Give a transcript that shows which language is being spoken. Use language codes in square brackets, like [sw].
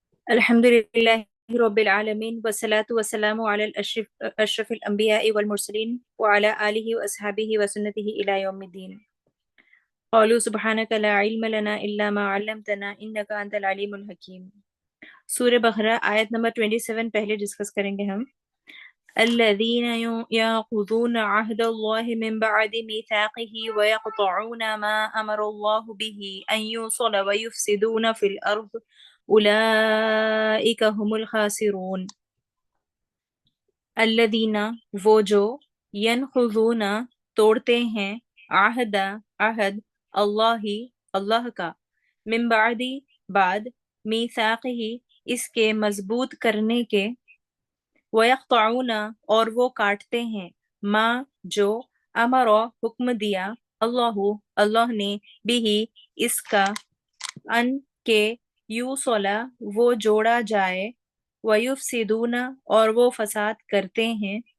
[ar] الحمد لله رب العالمين والصلاة والسلام على أشرف الأنبياء والمرسلين وعلى آله وأصحابه وسنته إلى يوم الدين. قالوا سبحانك لا علم لنا إلا ما علمتنا إنك أنت العليم الحكيم. [ur] سورہ بقرہ آیت نمبر 27 پہلے ڈسکس کریں گے ہم. [ar] الذين ينقضون عهد الله من بعد ميثاقه ويقطعون ما أمر الله به أن يوصل ويفسدون في الأرض أولئك هم الخاسرون. [ur] الذين وہ جو ينقضون توڑتے ہیں عہد اللہ کا من بعد بعد میثاقہ اس کے مضبوط کرنے کے وَيَقْطَعُونَ اور وہ کاٹتے ہیں ما جو امر حکم دیا اللہ نے بھی اس کا ان کے یوصلا وہ جوڑا جائے وَيُفْسِدُونَ اور وہ فساد کرتے ہیں